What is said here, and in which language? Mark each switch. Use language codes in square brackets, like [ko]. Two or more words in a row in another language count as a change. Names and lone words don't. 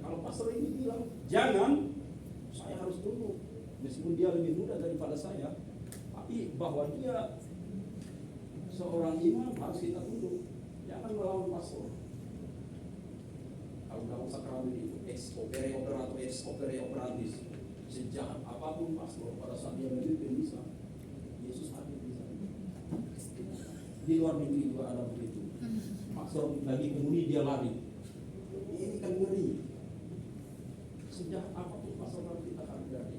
[id] Kalau pastor ini bilang, jangan, saya harus tunggu. Meskipun dia lebih muda daripada saya, tapi bahwa dia seorang imam harus kita tunduk, jangan melawan pastor. Kalau dalam sakramen itu [la] ex opere operato ex opere operatis, [id] sejahat apapun pastor pada saat dia memimpin misa, Yesus hadir di sana. Di luar negeri juga ada begitu. Pastor lagi kemudi dia lari. Ini kan ngeri. Sejahat apapun pastor harus kita hargai.